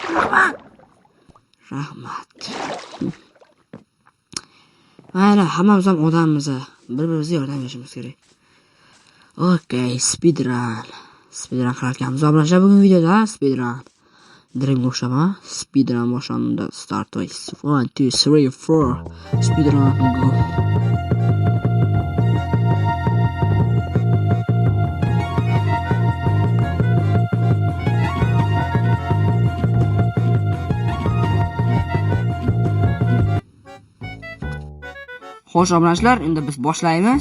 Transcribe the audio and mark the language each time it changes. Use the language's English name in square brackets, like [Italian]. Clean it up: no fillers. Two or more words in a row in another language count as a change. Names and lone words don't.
[Uzbek] Rahmat. Mayli, hammamiz ham odammiz. Bir-birimizga yordam berishimiz kerak. Okay, speedrun qilarkanmiz. Obunachilar, bugun videoda speedrun. Dreamga o'xshama. Speedrun boshlandi. [English] Start with 1 2 3 4. Speedrun go. [Uzbek] Xo'sh, obunachilar, endi biz boshlaymiz.